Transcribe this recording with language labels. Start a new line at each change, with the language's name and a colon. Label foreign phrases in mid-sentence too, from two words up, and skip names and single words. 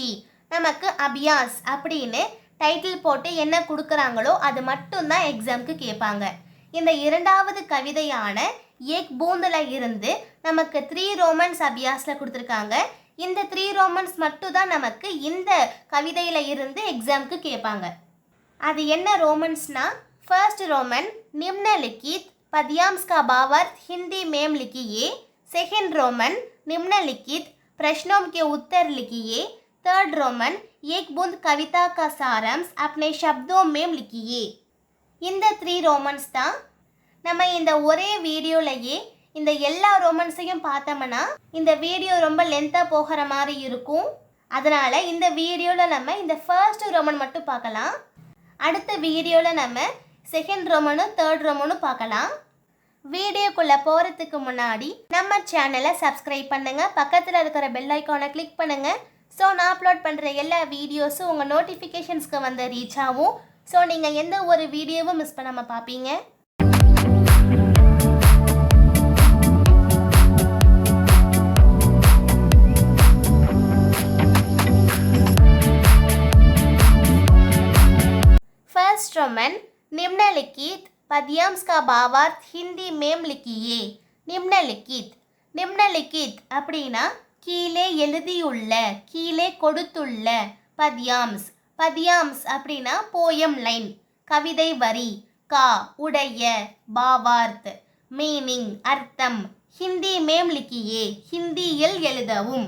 Tamil: நமக்கு அபியாஸ் அப்படின்னு டைட்டில் போட்டு என்ன கொடுக்குறாங்களோ அது மட்டும்தான் எக்ஸாமுக்கு கேட்பாங்க. இந்த இரண்டாவது கவிதையான ஏக் பூந்தில் இருந்து நமக்கு 3 ரோமன்ஸ் அபியாஸில் கொடுத்துருக்காங்க. இந்த 3 ரோமன்ஸ் மட்டும் தான் நமக்கு இந்த கவிதையில் இருந்து எக்ஸாமுக்கு கேட்பாங்க. அது என்ன ரோமன்ஸ்னா,
Hindi: फर्स्ट रोमन निम्नलिखित पद्यांश का भावार्थ हिंदी में लिखिए. सेकंड रोमन निम्नलिखित प्रश्नों के उत्तर लिखिए. थर्ड रोमन एक बूंद कविता का सारांश अपने शब्दों में लिखिए.
Tamil: இந்த 3 ரோமன்ஸ் தான் நம்ம இந்த ஒரே வீடியோலையே இந்த எல்லா ரோமன்ஸையும் பார்த்தோம்னா இந்த வீடியோ ரொம்ப லென்த்தாக போகிற மாதிரி இருக்கும். அதனால் இந்த வீடியோவில் நம்ம இந்த ஃபர்ஸ்ட் ரோமன் மட்டும் பார்க்கலாம். அடுத்த வீடியோவில் நம்ம செகண்ட் ரோமனும் தேர்ட் ரோமனும் பார்க்கலாம். வீடியோக்குள்ளே போகிறதுக்கு முன்னாடி நம்ம சேனலை சப்ஸ்கிரைப் பண்ணுங்கள், பக்கத்தில் இருக்கிற
English: bell icon
Tamil: கிளிக் பண்ணுங்கள். ஸோ நான் அப்லோட் பண்ணுற எல்லா வீடியோஸும் உங்கள் நோட்டிஃபிகேஷன்ஸ்க்கு வந்து ரீச் ஆகும். ஸோ நீங்கள் எந்த ஒரு வீடியோவும் மிஸ் பண்ணாமல் பார்ப்பீங்க.
Hindi: फर्स्ट रोमन निम्नलिखित पद्यांश का भावार्थ हिंदी में लिखिए. निम्नलिखित निम्नलिखित
Tamil: அப்படின்னா கீழே எழுதியுள்ள, கீழே கொடுத்துள்ள.
Hindi: पद्यांश पद्यांश
Tamil: அப்படின்னா
English: poem line,
Tamil: கவிதை வரி. கா உடைய, பாவார்த் மீனிங் அர்த்தம்.
Hindi: हिंदी में लिखिए
Tamil: ஹிந்தியில் எழுதவும்.